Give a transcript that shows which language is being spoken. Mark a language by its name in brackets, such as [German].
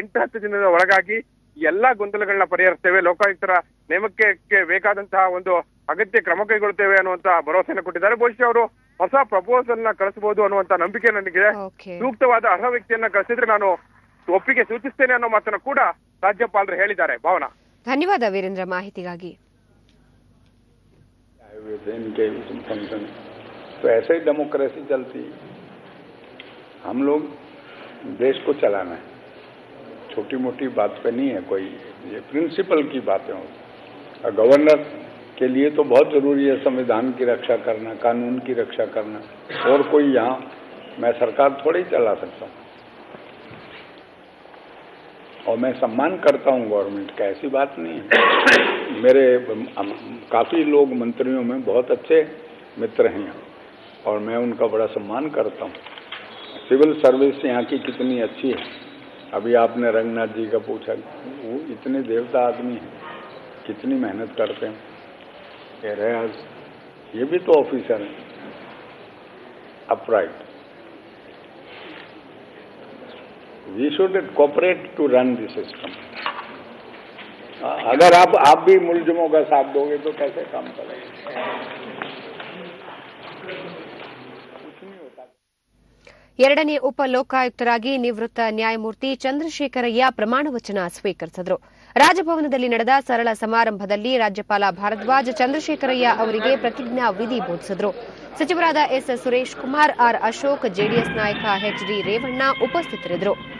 [Kannada] 8-10 ದಿನದ ಒಳಗಾಗಿ ಎಲ್ಲಾ ಗೊಂದಲಗಳನ್ನ ಪರಿಹರಿಸ್ತೇವೆ, ಲೋಕಾಯುಕ್ತರ ನೇಮಕಕ್ಕೆ ಬೇಕಾದಂತಹ ಒಂದು ಅಗತ್ಯ ಕ್ರಮ ಕೈಗೊಳ್ಳುತ್ತೇವೆ ಅನ್ನುವಂತ ಭರವಸೆಯನ್ನು ಕೊಟ್ಟಿದ್ದಾರೆ. ಬಹುಶಃ ಅವರು ಹೊಸ ಪ್ರಪೋಸಲ್ ನ ಕಳಿಸಬಹುದು ಅನ್ನುವಂತ ನಂಬಿಕೆ ನನಗಿದೆ. ಸೂಕ್ತವಾದ ಅರ್ಹ ವ್ಯಕ್ತಿಯನ್ನ ಕಳಿಸಿದ್ರೆ ನಾನು ಒಪ್ಪಿಗೆ ಸೂಚಿಸ್ತೇನೆ ಅನ್ನೋ ಮಾತನ್ನು ಕೂಡ ರಾಜ್ಯಪಾಲರು ಹೇಳಿದ್ದಾರೆ. ಭಾವನಾ, ಧನ್ಯವಾದ ವೀರೇಂದ್ರ ಮಾಹಿತಿಗಾಗಿ. [Hindi] इनके फंक्शन तो ऐसे ही डेमोक्रेसी चलती है. हम लोग देश को चलाना है, छोटी मोटी बात पे नहीं है कोई, ये प्रिंसिपल की बातें होती. और गवर्नर के लिए तो बहुत जरूरी है संविधान की रक्षा करना, कानून की रक्षा करना. और कोई यहाँ मैं सरकार थोड़ी चला सकता हूँ. और मैं सम्मान करता हूँ गवर्नमेंट का, ऐसी बात नहीं है. मेरे काफ़ी लोग मंत्रियों में बहुत अच्छे मित्र हैं और मैं उनका बड़ा सम्मान करता हूँ. सिविल सर्विस यहाँ की कितनी अच्छी है. अभी आपने रंगनाथ जी का पूछा, वो इतने देवता आदमी हैं, कितनी मेहनत करते हैं. ये रियाज, ये भी तो ऑफिसर हैं, upright. [English] We should cooperate to run the system. [Hindi] अगर आप भी मुलजिमों का साथ दोगे तो कैसे काम करेंगे? [Kannada] ಎರಡನೇ ಉಪ ಲೋಕಾಯುಕ್ತರಾಗಿ ನಿವೃತ್ತ ನ್ಯಾಯಮೂರ್ತಿ ಚಂದ್ರಶೇಖರಯ್ಯ ಪ್ರಮಾಣ ವಚನ ಸ್ವೀಕರಿಸಿದರು. ರಾಜಭವನದಲ್ಲಿ ನಡೆದ ಸರಳ ಸಮಾರಂಭದಲ್ಲಿ ರಾಜ್ಯಪಾಲ ಭಾರದ್ವಾಜ್ ಚಂದ್ರಶೇಖರಯ್ಯ ಅವರಿಗೆ ಪ್ರತಿಜ್ಞಾ ವಿಧಿ ಬೋಧಿಸಿದರು. ಸಚಿವರಾದ S Suresh Kumar, R Ashok, JDS ನಾಯಕ ಎಚ್ ಡಿ ರೇವಣ್ಣ ಉಪಸ್ಥಿತರಿದ್ದರು.